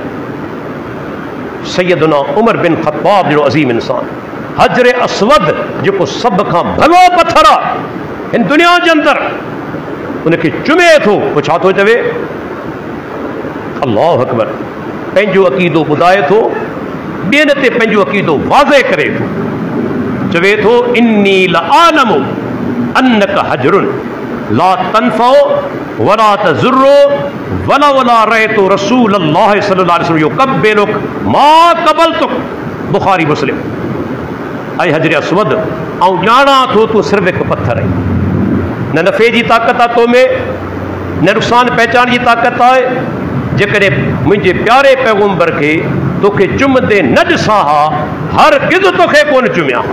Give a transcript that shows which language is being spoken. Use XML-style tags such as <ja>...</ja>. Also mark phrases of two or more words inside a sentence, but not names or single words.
<sd>सैयदना उमर बिन ख़त्ताब जहिड़ो अज़ीम इंसान, हजर असवद जेको सभ खां भलो पत्थर आहे हिन दुनिया जे अंदरि, उनखे चुमे थो, पोइ छा थो चवे?</sd> <ar>الله أكبر.</ar> <sd>पंहिंजो अक़ीदो ॿुधाए थो, ॿियनि ते पंहिंजो अक़ीदो वाज़े करे थो। चवे थो</sd> <ar>إني لأعلم أنك حجر لا تنفع ولا تضر ولا ولا رأيت رسول الله صلى الله عليه وسلم يقبلك ما قبلتك.</ar> <sd>बुखारी मुस्लिम। ऐं हजर असवद, ऐं ॼाणा थो तूं सिर्फ़ु हिकु पत्थर आहीं, न नफ़े जी ताक़त आहे तो में, न नुक़सान पहचान जी ताक़त आहे। जेकॾहिं मुंहिंजे प्यारे पैगंबर खे तोखे चुमंदे न ॾिसां हा, हर गिज़ तोखे कोन चुमिया हा।</sd>